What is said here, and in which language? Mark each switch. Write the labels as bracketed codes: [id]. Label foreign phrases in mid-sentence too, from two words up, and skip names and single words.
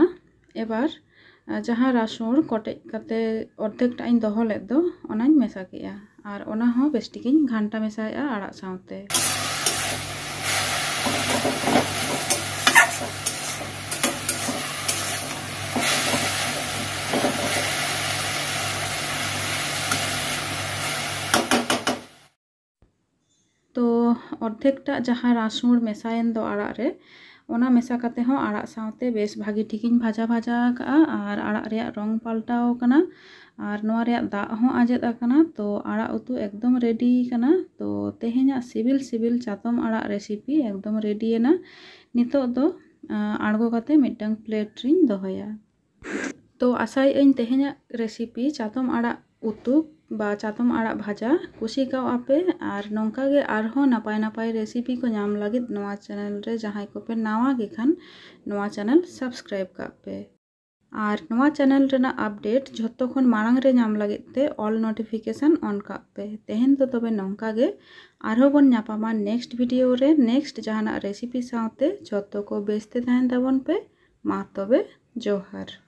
[sat] एबार जहाँ रासुन कटेज काते अर्धेकटा इन दोहो लेद दो ओनाñ मेसा केआ और ओना हो बेस्टिकिन घंटा मेसाया आड़ाग साथे। तो अर्धेकटा जहाँ रासुन मेसायन दो आड़ाग रे ओना मेसा काते हो आड़ाग साथे बेस भागी ठिकिन भाजा भाजा का और आड़ाग रेया रंग पाल्टाव काना और नोआ रेया दाग हो आजेद आकाना। तो आड़ाग उतु एकदम रेडी काना। तो तेहेñाग सिबिल सिबिल चातम आड़ाग रेसिपि एकदम रेडियेना। नितो दो आड़गो काते मिदटांग प्लेट रिñ दोहोया। तो आशायें तेहेñाग रेसिपि चातम आड़ाग उतु बा चातम आड़ाग भाजा कुसी काव आपे और नोंका गे आरहो नापाय नापाय रेसिपि को नाम लागिद नोआ चैनल रे जहां को पे नावा गे खान नोआ [en] channel subscribe [sat] का पे और नोआ चैनल रेना अपडेट झोत्तो खन मारांग रे नाम लागिद ते [en] all notification on [sat] का पे। तेहेन तो तबे नोंका गे आरहो बन नापामा [en] next video [sat] रे नेक्स्ट जहाना रेसिपि साथे झोत्तो को बेस्ते तहन ताबन पे मा तबे जोहार।